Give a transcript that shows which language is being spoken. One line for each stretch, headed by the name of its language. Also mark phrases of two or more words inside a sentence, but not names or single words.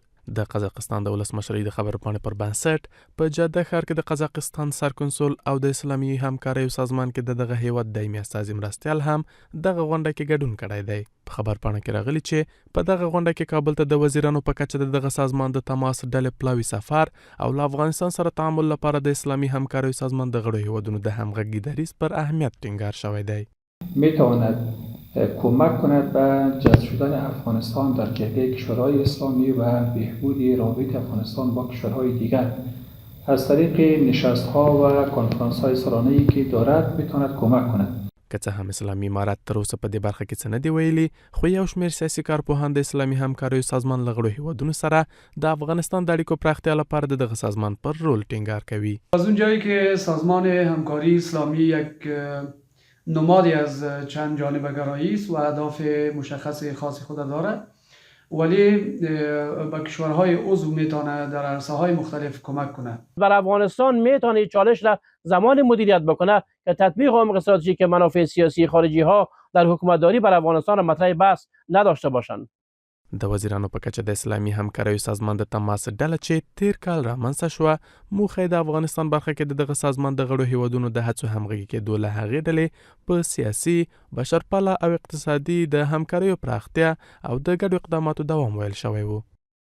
Pashto: د قزاقستان د ولسمشرۍ د خبرپاڼې پر بنسټ په جده ښار کې د قزاقستان سرکنسول او د اسلامي همکاریو سازمان کې دغه هیواد دایمي استازي مرستیال هم دغه غونډه کې ګډون کړی دی. په خبرپاڼه کې راغلي چې په دغه غونډه کې کابل ته د وزیرانو په کچه دغه سازمان د تماس ډلې پلاوي سفر او له افغانستان سره تعامل لپاره د اسلامي همکاریو سازمان د غړو هیوادونو د همغږي دریځ پر اهمیت ټینګار شوی دی.
Persian: میتواند کمک کند به جذب شدن افغانستان در جبهه کشورهای اسلامی و بهبود روابط افغانستان با کشورهای دیگر از طریق نشست‌ها و کنفرانس‌های سالانه‌ای که دارد میتواند کمک کند.
Pashto: که څه هم اسلامي امارت تر اوسه په دې برخه کې څه نه دی ویلي، خو یو شمېر سیاسي کارپوهان د اسلامي همکاریو سازمان له غړو هیوادونو سره د افغانستان د اړیکو پراختیا لپاره د دغه سازمان پر رول ټینګار کوي.
Persian: از اونجایی که سازمان همکاری اسلامی یک نمادی از چند جانبه گرایی است و اهداف مشخص خاص خود دارد، ولی به کشورهای عضو میتونه در عرصه‌های مختلف کمک کنه. بر افغانستان میتونه چالش را زمان مدیریت بکنه که تطبیق عمق استراتژیک منافع سیاسی خارجی ها در حکومتداری بر افغانستان مطرح بحث نداشته باشند.
Pashto: د وزیرانو په کچه د اسلامي همکاریو سازمان د تماس ډله چې تیر کال رامنځته شوه، موخه د افغانستان برخه کې دغه سازمان د غړو هیوادونو د هڅو همغږي کېدو له هغې ډلې په سیاسي، بشرپاله او اقتصادي د همکاریو پراختیا او د ګډو اقداماتو دوام ویل شوی و.